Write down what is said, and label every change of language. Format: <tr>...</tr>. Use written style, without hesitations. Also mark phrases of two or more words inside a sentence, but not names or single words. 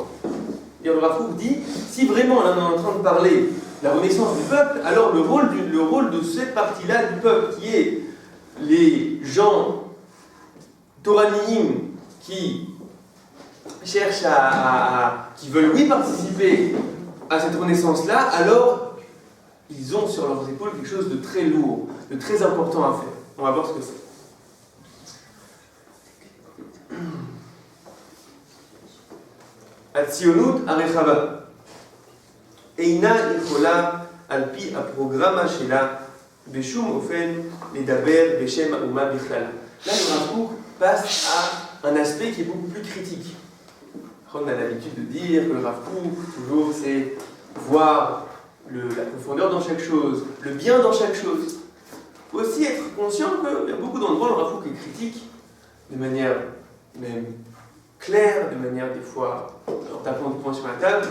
<fr>Et le Rav Kook dit, si vraiment là, on est en train de parler de la renaissance du peuple, alors le rôle de cette partie-là du peuple, qui est les gens toraniim qui cherchent qui veulent oui participer à cette renaissance-là, alors ils ont sur leurs épaules quelque chose de très lourd, de très important à faire. On va voir ce que c'est.</fr> <he>הציונות הרחבה אינה יכולה על פי הפרוגרמה שלה, בשום אופן לדבר בשם האומה בכלל.</he> <fr>Là, le Rav Kook passe à un aspect qui est beaucoup plus critique. On a l'habitude de dire que le Rav Kook, toujours, c'est voir la profondeur dans chaque chose, le bien dans chaque chose. Il faut aussi être conscient qu'il y a beaucoup d'endroits où le Rav Kook est critique, de manière même claire, de manière des fois en tapant du poing sur la table.</fr>